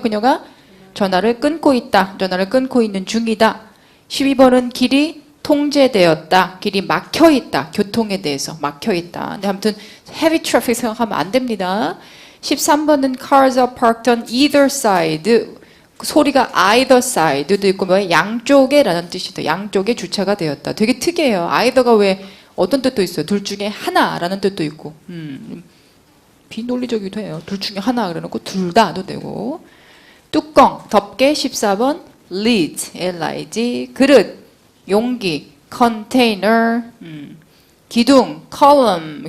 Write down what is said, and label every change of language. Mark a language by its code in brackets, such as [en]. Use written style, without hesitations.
[ko] 그녀가 전화를 끊고 있다. 전화를 끊고 있는 중이다. 12번은 길이 통제되었다. 길이 막혀있다. 교통에 대해서 막혀있다. 근데 아무튼 [en] heavy traffic [ko] 생각하면 안 됩니다. 13번은 [en] cars are parked on either side. [ko] 소리가 either side도 있고 양쪽에 라는 뜻이다. 양쪽에 주차가 되었다. 되게 특이해요. either가 왜 어떤 뜻도 있어요. 둘 중에 하나라는 뜻도 있고 비논리적이기도 해요. 둘 중에 하나 그래놓고 둘 다도 되고. 뚜껑 덮개 14번 lid L-I-D 그릇 용기, container, 기둥, column.